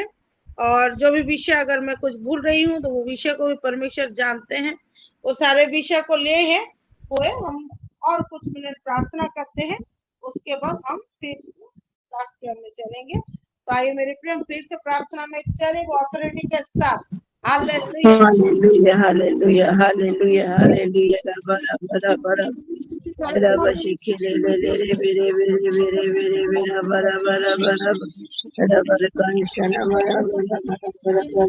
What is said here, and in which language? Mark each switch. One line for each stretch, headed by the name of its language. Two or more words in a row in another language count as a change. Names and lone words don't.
Hindi: और जो भी विषय, अगर मैं कुछ भूल रही हूँ तो वो विषय को भी परमेश्वर जानते हैं, वो सारे विषय को ले है हुए हम और कुछ मिनट प्रार्थना करते हैं, उसके बाद हम फिर से
English: last prayer
Hindi: में चलेंगे। तो आइए मेरे प्रेम, फिर से प्रार्थना में चले ऑथोरिटी के साथ। हालेलुया हालेलुया हालेलुया हालेलुया बरा बरा बरा बरा बशिके ले ले ले रे बेरे बेरे बेरे बेरे बेरा बरा बरा बरा बरा बरा कांशना बरा बरा